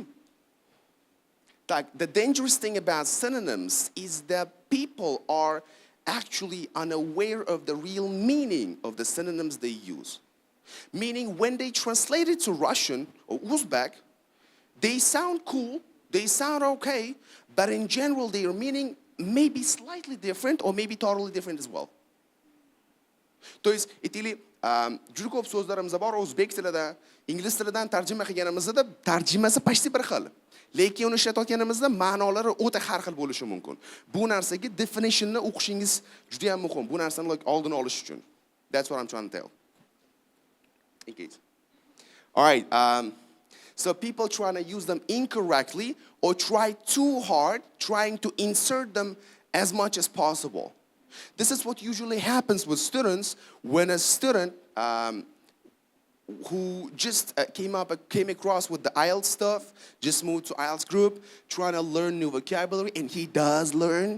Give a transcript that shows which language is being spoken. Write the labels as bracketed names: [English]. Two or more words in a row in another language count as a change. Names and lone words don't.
[English] The dangerous thing about synonyms is that people are actually unaware of the real meaning of the synonyms they use. Meaning when they translate it to Russian or Uzbek, they sound cool, they sound okay, but in general their meaning may be slightly different or maybe totally different as well. [Russian] То есть, [Uzbek] juda ko'p so'zlarimiz bor o'zbek tilida, ingliz tilidan tarjima qilganimizda tarjimasi почти bir xil. Lekin uni ishlatayotganimizda ma'nolari o'ta har xil bo'lishi mumkin. Bu narsaga definitionni o'qishingiz juda ham muhim. Bu narsani oldini olish uchun. [English] That's what I'm trying to tell. In case. All right. So people trying to use them incorrectly or try too hard, trying to insert them as much as possible. This is what usually happens with students when a student who just came across with the IELTS stuff, just moved to IELTS group, trying to learn new vocabulary, and he does learn.